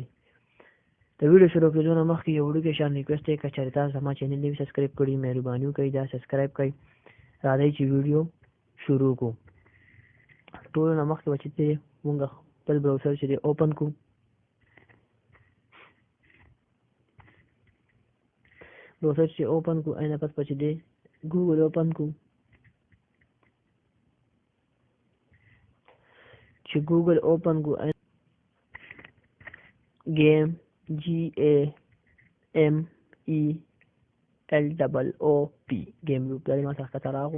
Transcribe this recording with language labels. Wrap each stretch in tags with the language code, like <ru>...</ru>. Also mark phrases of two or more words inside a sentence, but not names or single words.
<ps>د ویډیو شروع کېدو نه مخکې یو وړوکی شان ریکوست دی، که چېرې تاسو زما چینل نوي سبسکرایب کړي مهرباني وکړئ دا سبسکرایب کړئ. راځئ چې ویډیو شروع کړو. ټولو نه مخکې به چې موږ خپل براوزر چې دی اوپن کړو. براوزر چې اوپن کړو اینه پس به چې دی ګوګل اوپن کړو. چې ګوګل اوپن کړو گیم GAMELOOP گیم لوپ دا ما څخه ښکته راغلو.</ps>